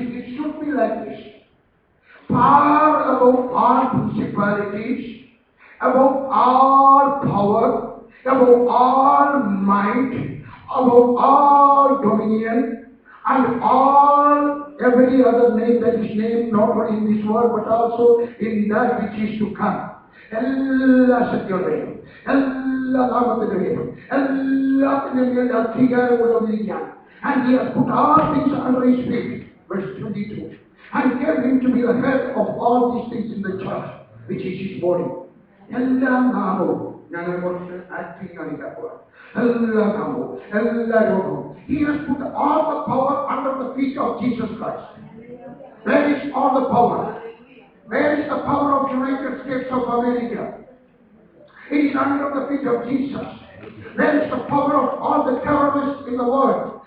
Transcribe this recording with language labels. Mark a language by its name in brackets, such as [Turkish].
[English] It should be like this. Power above all principalities, above all power, above all might, above all dominion, and all every other name that is named not only in this world but also in that which is to come. [Malayalam] എല്ലാ ശക്തിയുടെയും എല്ലാ നാമത്തിന്റെയും എല്ലാത്തിന്റെയും അധികാരമുള്ളതിരിക്കാൻ. [English] And He has put all things under His feet. Verse 22. And gave Him to be the head of all these things in the church, which is His body. [Malayalam] എല്ലാ നാമവും ഞങ്ങളെ കുറച്ച് acting കാണിക്കാൻ പോവാം. എല്ലാ നാമവും എല്ലാ രോഗവും. [English] He has put all the power under the feet of Jesus Christ. Where is all the power? Where is the power of United States of America? It is under the feet of Jesus. Where is the power of all the terrorists in the world?